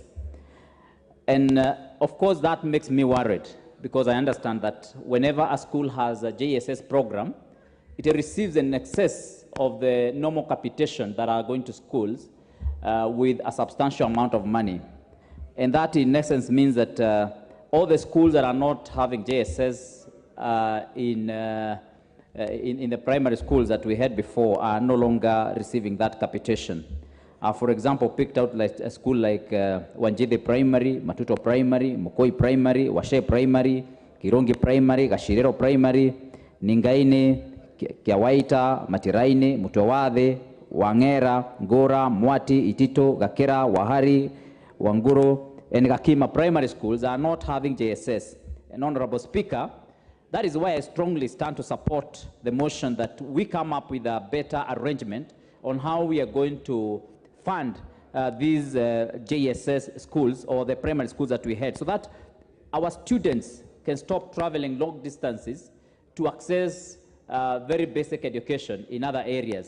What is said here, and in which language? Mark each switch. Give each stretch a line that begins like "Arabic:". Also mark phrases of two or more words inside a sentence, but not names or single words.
English: And of course that makes me worried, because I understand that whenever a school has a JSS program, it receives an excess of the normal capitation that are going to schools with a substantial amount of money. And that in essence means that all the schools that are not having JSS in the primary schools that we had before are no longer receiving that capitation. For example, picked out like a school like Wanjide Primary, Matuto Primary, Mukoi Primary, Washe Primary, Kirongi Primary, Gashirero Primary, Ningaine, Kiawaita, Matiraine, Mutowade, Wangera, Ngora, Mwati, Itito, Gakera, Wahari, Wanguro, and Gakima primary schools are not having JSS. And Honorable Speaker, that is why I strongly stand to support the motion that we come up with a better arrangement on how we are going to fund these JSS schools or the primary schools that we had, so that our students can stop traveling long distances to access very basic education in other areas.